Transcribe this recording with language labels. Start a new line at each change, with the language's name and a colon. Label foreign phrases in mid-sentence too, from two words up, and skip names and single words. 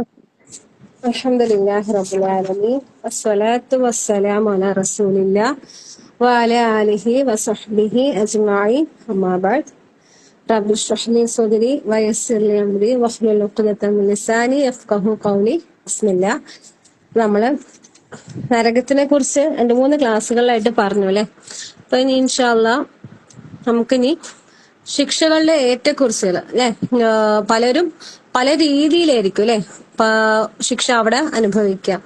Arabic: الحمد لله رب العالمين والصلاة والسلام على رسول الله وعلى آله وصحبه أجمعين. أما بعد. رب اشرح لي صدري ويسر لي أمري واحلل عقدة من لساني يفقهوا قولي. ബിസ്മില്ലാ.
Malayalam: നമ്മള് നരകത്തിനെ കുറിച്ച് 2-3 ക്ലാസ്സുകളിലായിട്ട് പറഞ്ഞു അല്ലെ. അപ്പൊ ഇനി
Arabic: إن شاء الله
Malayalam: നമുക്കിനി ശിക്ഷകളുടെ ഏറ്റക്കുറിച്ചുകൾ അല്ലെ. പലരും പല രീതിയിലായിരിക്കും അല്ലെ ശിക്ഷ അവിടെ അനുഭവിക്കാം.